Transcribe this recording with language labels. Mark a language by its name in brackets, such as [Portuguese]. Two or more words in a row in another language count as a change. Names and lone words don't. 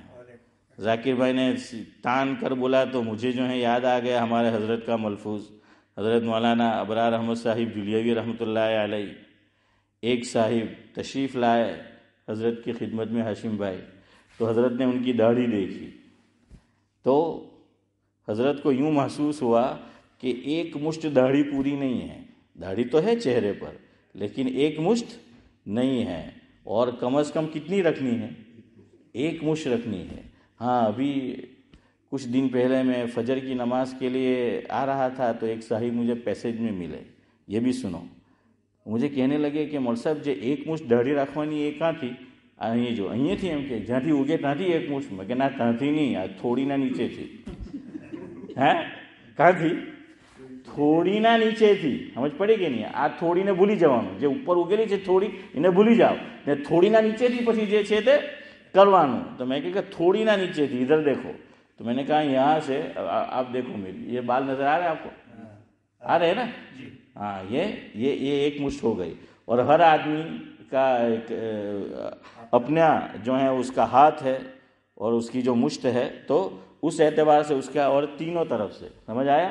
[Urdu] ذاکر بھائی نے تان کر بولا تو مجھے جو ہے یاد آ گیا ہمارے حضرت کا ملفوظ، حضرت مولانا ابرار احمد صاحب جلیوی رحمۃ اللہ علیہ، ایک صاحب تشریف لائے حضرت کی خدمت میں، ہاشم بھائی، تو حضرت نے ان کی داڑھی دیکھی تو حضرت کو یوں محسوس ہوا کہ ایک مشت داڑھی پوری نہیں ہے، داڑھی تو ہے چہرے پر لیکن ایک مشت نہیں ہے، اور کم از کم کتنی رکھنی ہے؟ ایک مشت رکھنی ہے۔ ہاں ابھی کچھ دن پہلے میں فجر کی نماز کے لیے آ رہا تھا تو ایک صاحب مجھے پیسج میں ملے، یہ بھی سنو، مجھے کہنے لگے کہ مول صاحب جو ایک مشت داڑھی رکھوانی یہ کہاں تھی؟ [Gujarati] અહીં જો અહીં થી એમ કે જ્યાંથી ઉગે ત્યાંથી એક મુઠ, મેં કે ના ત્યાંથી નહીં, આ થોડીના નીચેથી। હે ક્યાંથી? થોડીના નીચેથી, સમજ પડી કે નહીં? આ થોડીને ભૂલી જવાનું, જે ઉપર ઉગેલી છે થોડી એને ભૂલી જાઓ ને થોડીના નીચેથી પછી જે છે તે કરવાનું। તો મેં કહ્યું કે થોડીના નીચેથી [Urdu] ادھر دیکھو، تو میں نے کہا یہاں سے آپ دیکھو میری یہ بال نظر آ رہے ہیں آپ کو؟ آ رہے ہیں نا؟ ہاں یہ ایک مشت ہو گئی، اور ہر آدمی کا ایک اپنا جو ہے اس کا ہاتھ ہے اور اس کی جو مشت ہے، تو اس اعتبار سے اس کا، اور تینوں طرف سے، سمجھ آیا؟